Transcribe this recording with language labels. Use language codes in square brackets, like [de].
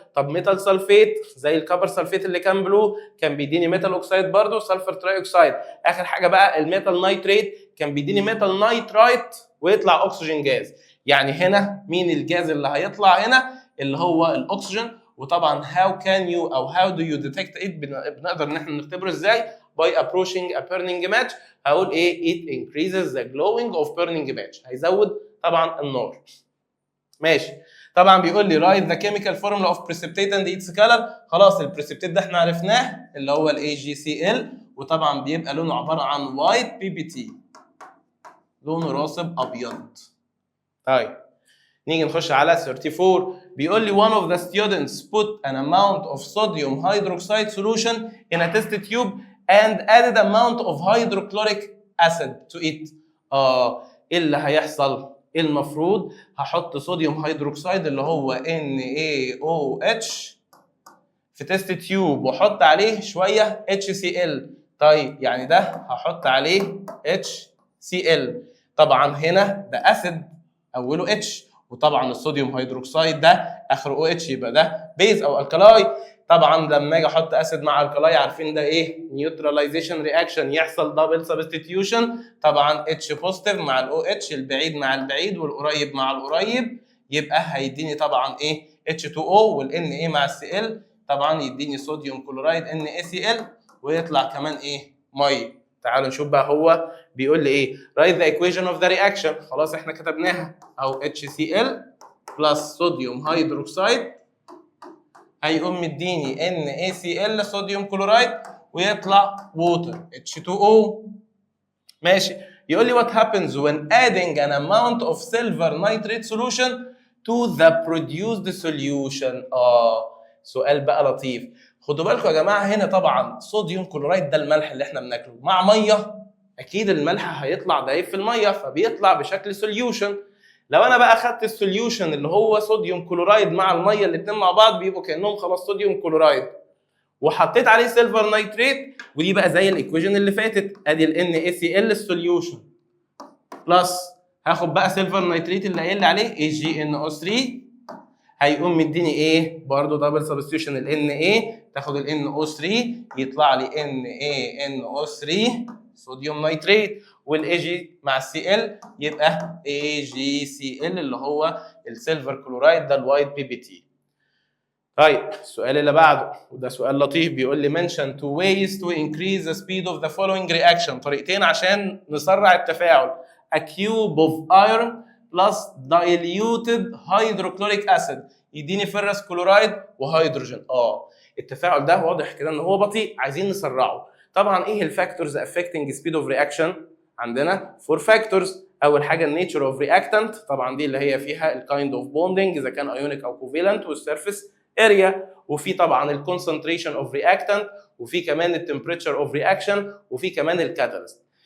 [ar] طب ميتال سلفيت زي الكبر سلفيت اللي كان بلو كان بيديني ميتال اوكسايد برده سلفر تراي اوكسايد. اخر حاجه بقى الميتال نايتريت كان بيديني ميتال نايترايت ويطلع اكسجين جاز. يعني هنا مين الجاز اللي هيطلع هنا؟ اللي هو الاكسجين. [en] وطبعا how can you او how do you detect it [ar] بنقدر ان احنا نختبره ازاي؟ [en] by approaching a burning match. هقول ايه؟ it increases the glowing of burning match، [ar] هيزود طبعا النار. ماشي. طبعا بيقول لي [en] write the chemical formula of precipitate and its color. [ar] خلاص البريسبتيت ده احنا عرفناه اللي هو الاي جي سي ال، وطبعا بيبقى لونه عباره عن وايت بي بي تي، لونه راسب ابيض. طيب نيجي نخش على 34. [en] بيقول لي one of the students put an amount of sodium hydroxide solution in a test tube and added amount of hydrochloric acid to it. [ar] ايه اللي هيحصل؟ المفروض هحط صوديوم هيدروكسيد اللي هو NaOH في تيست تيوب واحط عليه شويه HCl. طيب يعني ده هحط عليه HCl. طبعا هنا ده اسيد اوله اتش، وطبعا الصوديوم هيدروكسيد ده اخره او اتش، يبقى ده بيز او الكلاي. طبعا لما اجي احط اسيد مع الكلاي عارفين ده ايه؟ نيوتراليزيشن رياكشن، يحصل دبل سبستيتيوشن. طبعا اتش بوزيتيف مع الاو اتش، البعيد مع البعيد والقريب مع القريب، يبقى هيديني طبعا ايه؟ H2O والان ايه مع السي ال، طبعا يديني صوديوم كلورايد NaCl ويطلع كمان ايه؟ ميه. تعالوا نشوف بقى هو بيقول لي ايه. [en] write the equation of the reaction. [ar] خلاص احنا كتبناها اهو HCl بلس صوديوم هيدروكسيد هيقوم مديني NaCl صوديوم كلورايد ويطلع ووتر H2O. ماشي. يقول لي [en] what happens when adding an amount of silver nitrate solution to the produced solution. [ar] سؤال بقى لطيف. خدوا بالكم يا جماعه هنا طبعا صوديوم كلورايد ده الملح اللي احنا بناكله مع ميه، اكيد الملح هيطلع دايب في الميه فبيطلع بشكل سوليوشن. لو انا بقى اخدت السوليوشن اللي هو صوديوم كلورايد مع الميه الاثنين مع بعض بيبقوا كانهم خلاص صوديوم كلورايد، وحطيت عليه سيلفر نيتريت، ودي بقى زي الايكويشن اللي فاتت ادي ال NaCl السوليوشن بلس هاخد بقى سيلفر نيتريت اللي قايل لي عليه AgNO3 هيقوم مديني ايه؟ برضه دبل سبستيوشن ال Na تاخد ال NO3 يطلع لي NaNO3 صوديوم نيتريت، والAg مع Cl يبقى AgCl اللي هو السيلفر كلورايد ده الوايت بي بي تي. طيب السؤال اللي بعده وده سؤال لطيف، بيقول لي [en] mention two ways to increase the speed of the following reaction. [ar] طريقتين عشان نسرع التفاعل. [en] A cube of iron plus diluted hydrochloric acid [ar] يديني فيرس كلورايد وهيدروجين. التفاعل ده واضح كده ان هو بطيء، عايزين نسرعه. طبعا ايه الفاكتورز [en] affecting speed of reaction؟ [ar] عندنا 4 فاكتورز. اول حاجه النيتشر اوف رياكتنت، طبعا دي اللي هي فيها الكايند اوف بوندنج اذا كان ايونيك او كوفيلنت، والسيرفيس اريا، وفي طبعا الكونسنتريشن اوف رياكتنت، وفي كمان التمبريتشر اوف رياكشن، وفي كمان الكاتاليست.